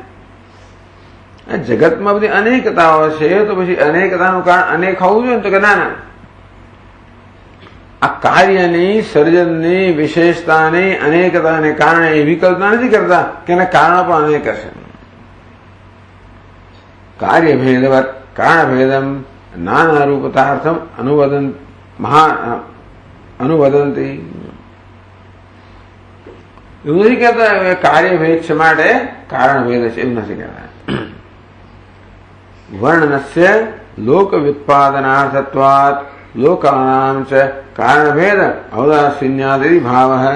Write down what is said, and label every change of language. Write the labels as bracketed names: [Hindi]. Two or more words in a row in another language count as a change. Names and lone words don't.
[Gujarati] જગતમાં બધી અનેકતાઓ છે તો પછી અનેકતાનું કારણ અનેક હોવું જોઈએ ને. તો કે ના ના, આ કાર્યની, સર્જનની, વિશેષતાની, અનેકતાને કારણે એવી કલ્પના નથી કરતા કે એના કારણો પણ અનેક હશે. [Sanskrit] કાર્યભેદવત कारणभेदम नाना रूपतार्थम अनुवदंती। [Gujarati] એવું નથી કહેતા કાર્યભેદ છે માટે કારણભેદ છે, એવું નથી કહેતા. [Sanskrit] વર્ણનસ્ય લોક વ્યુત્પાદનાર્થત્વાત લોકાનામ ચ કારણભેદ ઔદાસીન્યાદિ ભાવ.